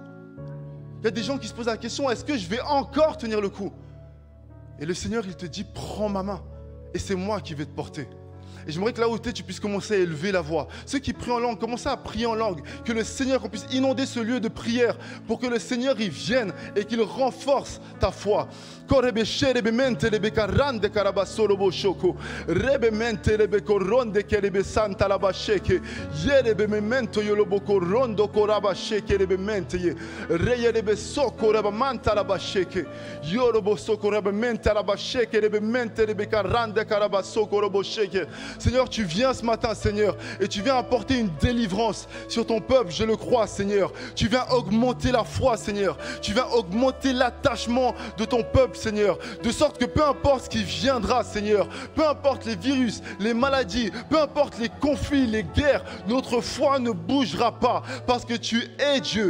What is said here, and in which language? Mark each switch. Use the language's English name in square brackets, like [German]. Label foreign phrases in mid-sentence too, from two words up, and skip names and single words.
[French] Il y a des gens qui se posent la question, est-ce que je vais encore tenir le coup? Et le Seigneur, il te dit, prends ma main. Et c'est moi qui vais te porter. Et j'aimerais que là où tu es, tu puisses commencer à élever la voix. Ceux qui prient en langue, commencez à prier en langue. Que le Seigneur, qu'on puisse inonder ce lieu de prière pour que le Seigneur y vienne et qu'il renforce ta foi. Korebe sherebe mente lebe karande karabasolobo shoko. Rebe mente lebe koronde kelebe santa labasheke. Yerebe memento yolobo korondo korabasheke lebe mente ye. Reyelebe soko reba manta labasheke. Yorobo soko reba mente labasheke lebe mente lebe karande karabasoko robo sheke. Seigneur, tu viens ce matin, Seigneur, et tu viens apporter une délivrance sur ton peuple, je le crois, Seigneur. Tu viens augmenter la foi, Seigneur. Tu viens augmenter l'attachement de ton peuple, Seigneur. De sorte que peu importe ce qui viendra, Seigneur, peu importe les virus, les maladies, peu importe les conflits, les guerres, notre foi ne bougera pas parce que tu es Dieu.